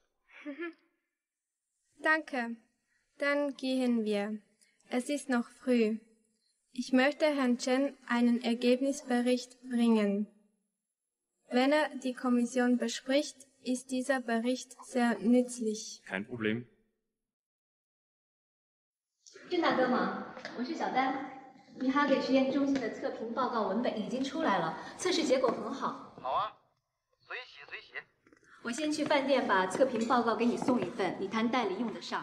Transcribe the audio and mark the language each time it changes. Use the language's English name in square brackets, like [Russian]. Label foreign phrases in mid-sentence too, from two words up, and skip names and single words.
[German] Danke. Dann gehen wir. Es ist noch früh. Ich möchte Herrn Chen einen Ergebnisbericht bringen. Wenn die Kommission bespricht, ist dieser Bericht sehr nützlich. Kein Problem. [Chinese] 郑大哥吗？我是小丹。米哈给实验中心的测评报告文本已经出来了，测试结果很好。好啊，随喜随喜。我先去饭店把测评报告给你送一份，你谈代理用得上。